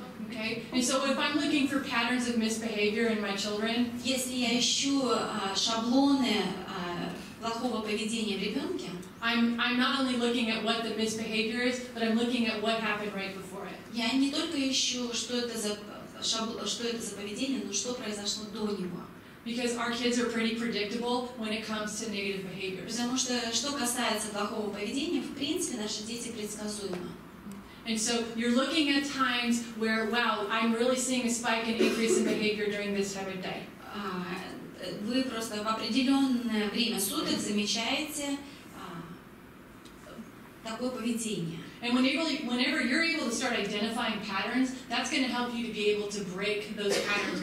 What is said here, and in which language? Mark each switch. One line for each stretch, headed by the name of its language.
English: Okay, and so if I'm looking for patterns of misbehavior in my children,
Russian: если я ищу шаблоны плохого поведения в ребенке,
English: I'm not only looking at what the misbehavior is, but I'm looking at what happened right before it.
Russian: Я не только ищу, что это за поведение, но что произошло до него.
English: Because our kids are pretty predictable when it comes to negative behaviors.
Russian: Потому что касается плохого поведения, в принципе, наши дети предсказуемы.
English: And so you're looking at times where, wow, I'm really seeing a spike and increase in behavior during this time of day.
Russian: Вы просто в определенное время суток замечаете такое поведение.
English: And whenever you're able to start identifying patterns, that's going to help you to be able to break those patterns.